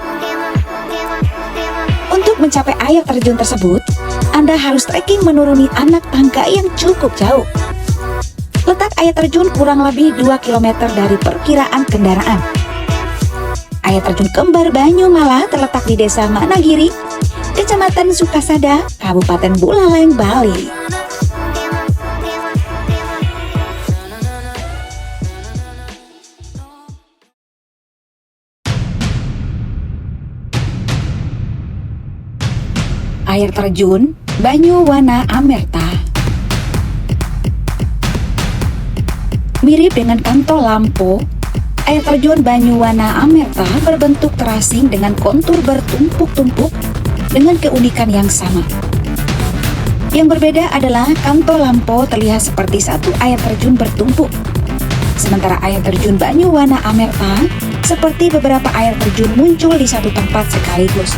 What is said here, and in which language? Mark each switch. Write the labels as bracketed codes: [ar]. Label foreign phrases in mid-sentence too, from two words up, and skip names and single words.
[id] Untuk mencapai air terjun tersebut, Anda harus trekking menuruni anak tangga yang cukup jauh. Letak air terjun kurang lebih 2 km dari perkiraan kendaraan. air terjun kembar Banyumala terletak di Desa Managiri, Kecamatan Sukasada, Kabupaten Buleleng, Bali. Air terjun Banyuwana Amerta. Mirip dengan Kanto Lampo, air terjun Banyuwana Amerta berbentuk terasing dengan kontur bertumpuk-tumpuk dengan keunikan yang sama. Yang berbeda adalah Kanto Lampo terlihat seperti satu air terjun bertumpuk, sementara air terjun Banyuwana Amerta seperti beberapa air terjun muncul di satu tempat sekaligus.